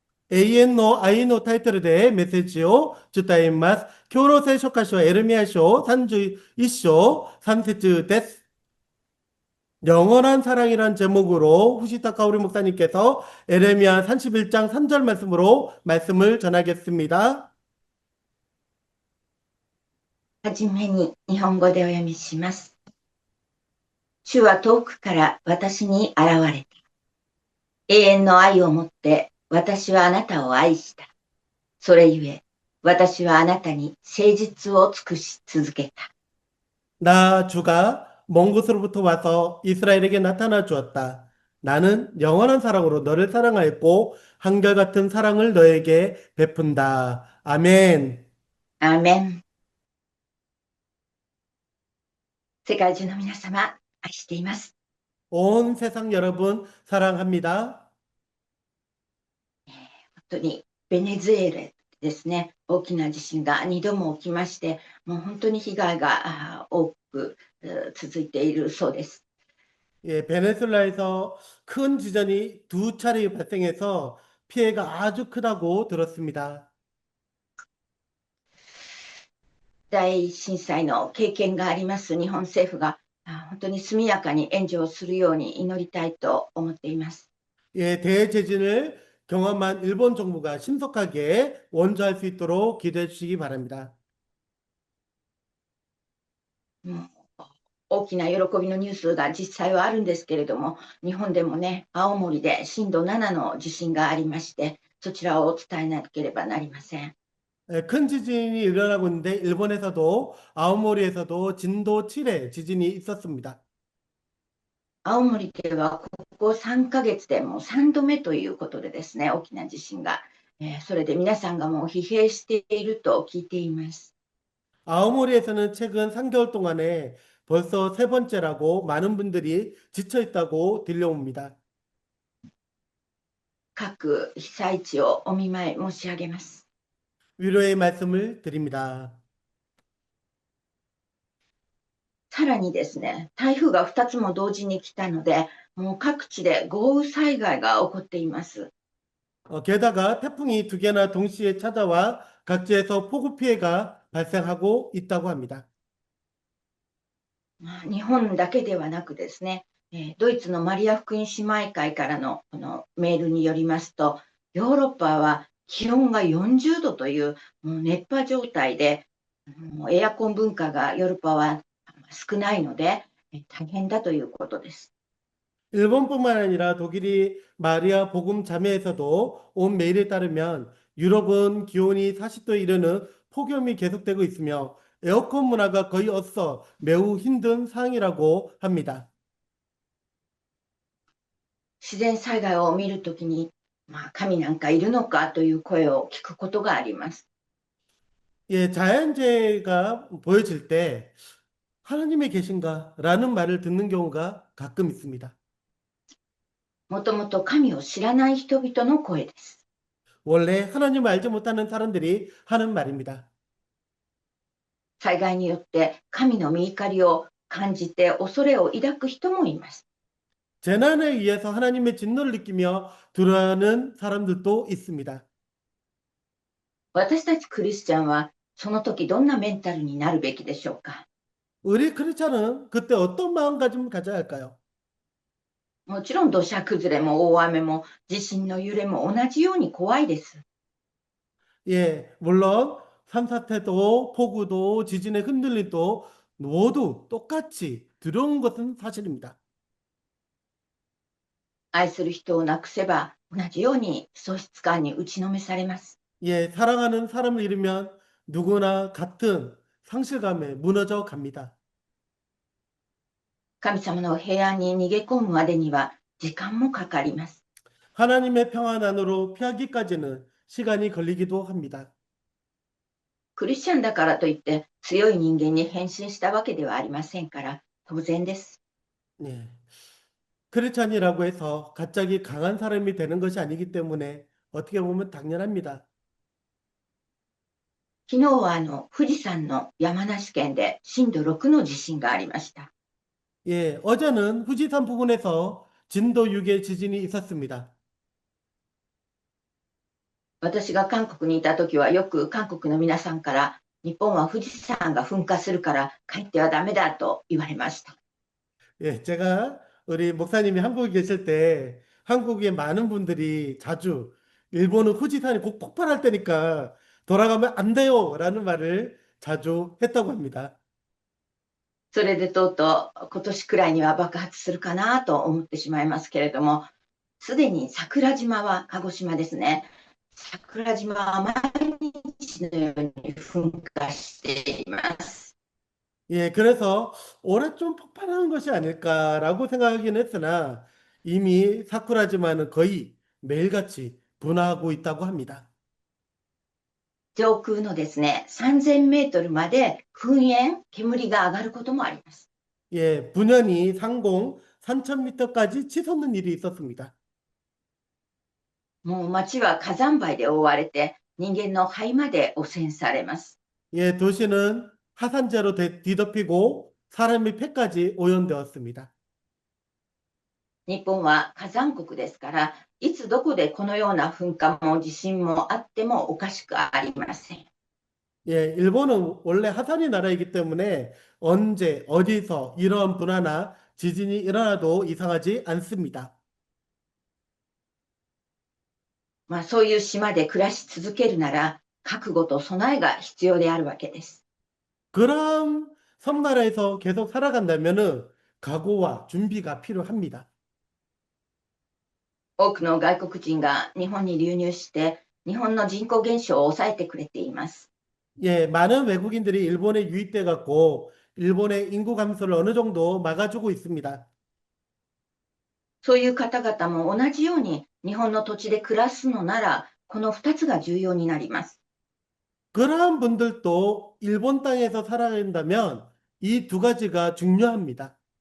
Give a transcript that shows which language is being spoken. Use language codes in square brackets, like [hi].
[ja] 永遠の愛のタイトルでメッセージを伝えます。今日の聖書箇所はエレミヤ書31章3節です。 [ko] 영원한 사랑이란 제목으로 후시타카 우리 목사님께서 에레미야 31장 3절 말씀으로 말씀을 전하겠습니다. [ja] はじめに日本語でお読みします。主は遠くから私に現れた。永遠の愛をもって私はあなたを愛した。それゆえ私はあなたに誠実を尽くし続けた。 [ko] 나 주가 먼 곳으로부터 와서 이스라엘에게 나타나 주었다. 나는 영원한 사랑으로 너를 사랑하였고 한결같은 사랑을 너에게 베푼다. 아멘. [ja] アーメン。世界中の皆様、愛しています。 [ko] 온 세상 여러분 사랑합니다. [ja] 本当にベネズエラですね、大きな地震が2度も起きまして、もう本当に被害が多く続いているそうです。 [ko] 예, 베네수엘라에서 큰 지진이 두 차례 발생해서 피해가 아주 크다고 들었습니다. [ja] 大震災の経験があります日本政府が本当に速やかに援助をするように祈りたいと思っています。 [ko] 예, 대재진을 경험한 일본 정부가 신속하게 원조할 수 있도록 기도해 주시기 바랍니다. [ja] もう大きな喜びのニュースが実際はあるんですけれども、日本でもね、青森で震度7の地震がありまして、そちらをお伝えなければなりません。 [ko] 예, 큰 지진이 일어나고 있는데 일본에서도 아오모리에서도 진도 7의 지진이 있었습니다. [ja] 青森ではここ3ヶ月でもう3度目ということでですね、大きな地震が、それで皆さんがもう疲弊していると聞いています。 [ko] 아오모리에서는 최근 3개월 동안에 벌써 세 번째라고 많은 분들이 지쳐 있다고 들려옵니다. [ja] 各被災地をお見舞い申し上げます。 [ko] 위로의 말씀을 드립니다. [ja] さらにですね、台風が2つも同時に来たので、もう各地で豪雨災害が起こっています。 [ko] 게다가 태풍이 두 개나 동시에 찾아와 각지에서 폭우 피해가 발생하고 있다고 합니다. [ja] 日本だけではなくですね、ドイツのマリア福音姉妹会からのこのメールによりますと、ヨーロッパは気温が40度というもう熱波状態で、もうエアコン文化がヨーロッパは少ないので、大変だということです。 [ko] 일본뿐만 아니라 독일이 마리아 복음 자매에서도 온 메일에 따르면 유럽은 기온이 40도에 이르는 폭염이 계속되고 있으며 에어컨 문화가 거의 없어 매우 힘든 상황이라고 합니다. [ja] 自然災害を見るときに、神なんかいるのかという声を聞くことがあります。 [ko] 예, 자연재해가 보여질 때 하나님이 계신가라는 말을 듣는 경우가 가끔 있습니다. [ja] もともと神を知らない人々の声です。 [ko] 원래 하나님을 알지 못하는 사람들이 하는 말입니다. [ja] 災害によって神の御怒りを感じて恐れを抱く人もいます。 [ko] 재난에 의해서 하나님의 진노를 느끼며 두려워하는 사람들도 있습니다. [ja] 私たちクリスチャンはその時どんなメンタルになるべきでしょうか。 [ko] 우리 크리스찬은 그때 어떤 마음가짐을 가져야 할까요? [ja] もちろん土砂崩れも大雨も地震の揺れも同じように怖いです。 [ko] 예, 물론 산사태도 폭우도 지진의 흔들림도 모두 똑같이 두려운 것은 사실입니다. [ja] 愛する人を亡くせば同じように喪失感に打ちのめされます。 [ko] 예, 사랑하는 사람을 잃으면 누구나 같은 상실감에 무너져 갑니다. [ja] 神様の平安に逃げ込むまでには時間もかかります。 [ko] 하나님의 평안 안으로 피하기까지는 시간이 걸리기도 합니다. [ja] クリスチャンだからといって強い人間に変身したわけではありませんから当然です。 [ko] 예. 크리스찬이라고 해서 갑자기 강한 사람이 되는 것이 아니기 때문에 어떻게 보면 당연합니다. [ja] 昨日は富士山の山梨県で震度6の地震がありました。 [ko] 예, 어제는 후지산 부근에서 진도 6의 지진이 있었습니다. [ja] 私が韓国にいた時はよく韓国の皆さんから日本は富士山が噴火するから帰ってはダメだと言われました。 [ko] 예, 제가 우리 목사님이 한국에 계실 때 한국의 많은 분들이 자주 일본은 후지산이 곧 폭발할 때니까 돌아가면 안 돼요 라는 말을 자주 했다고 합니다. [ja] それでとうとう今年くらいには爆発するかなと思ってしまいますけれども、すでに桜島は鹿児島ですね。桜島は毎日のように噴火しています。 [ko] 예, 그래서 올해 좀 폭발하는 것이 아닐까라고 생각하긴 했으나 이미 사쿠라지마는 거의 매일같이 분화하고 있다고 합니다. [ja] 上空のですね、3000メートルまで噴煙、煙が上がることもあります。 [ko] 예, 분연히 상공 3000m까지 치솟는 일이 있었습니다. [ja] もう街は火山灰で覆われて、人間の肺まで汚染されます。 [ko] 예, 도시는 화산재로 뒤덮이고 사람의 폐까지 오염되었습니다. [ja] 日本は火山国ですから、いつどこでこのような噴火も地震もあってもおかしくありません。 [ko] 예, 일본은 원래 화산이 나라이기 때문에 언제 어디서 이러한 분화나 지진이 일어나도 이상하지 않습니다. [ja] そういう島で暮らし続けるなら、覚悟と備えが必要であるわけです。 [ko] 그런 섬나라에서 계속 살아간다면은 각오와 준비가 필요합니다. [ja] 多くの外国人が日本に流入して、日本の人口減少を抑えてくれています。 [ko] 예, 많은 외국인들이 일본에 유입돼 갖고 일본의 인구 감소를 어느 정도 막아주고 있습니다. [ja] そういう方々も同じように日本の土地で暮らすのなら、この2つが重要になります。 [ko] 그러한 분들도 일본 땅에서 살아간다면 이 두 가지가 중요합니다.